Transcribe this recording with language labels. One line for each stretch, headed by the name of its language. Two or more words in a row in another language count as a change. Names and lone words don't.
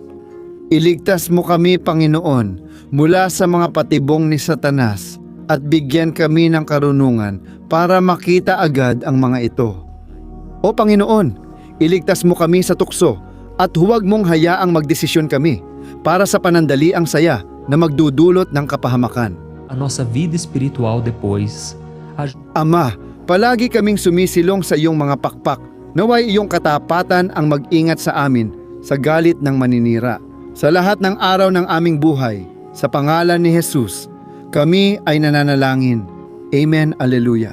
Filipino: Iligtas mo kami, Panginoon, mula sa mga patibong ni Satanas at bigyan kami ng karunungan para makita agad ang mga ito. O Panginoon, iligtas mo kami sa tukso at huwag mong hayaang magdesisyon kami para sa panandaliang saya na magdudulot ng kapahamakan.
Portuguese: A nossa vida espiritual depois.
Filipino: Ama, palagi kaming sumisilong sa iyong mga pakpak. Naway iyong katapatan ang mag-ingat sa amin sa galit ng maninira. Sa lahat ng araw ng aming buhay, sa pangalan ni Jesus, kami ay nananalangin. Amen, Alleluia.